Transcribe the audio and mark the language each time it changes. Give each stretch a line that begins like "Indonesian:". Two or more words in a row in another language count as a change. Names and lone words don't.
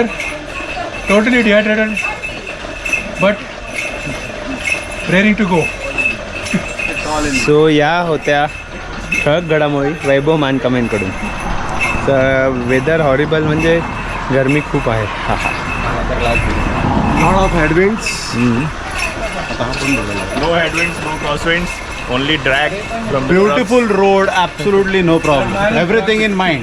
English: Totally dehydrated but raring to go.
Marathi: सो या होत्या ठळक घडामोडी वैभव मानकामेंकडून. तर
English: weather horrible
Marathi: म्हणजे गरमी खूप आहे. हा हा.
English: Lot of headwinds. No headwinds, no crosswinds, only drag from the Beautiful road. Absolutely no problem. Everything in mind.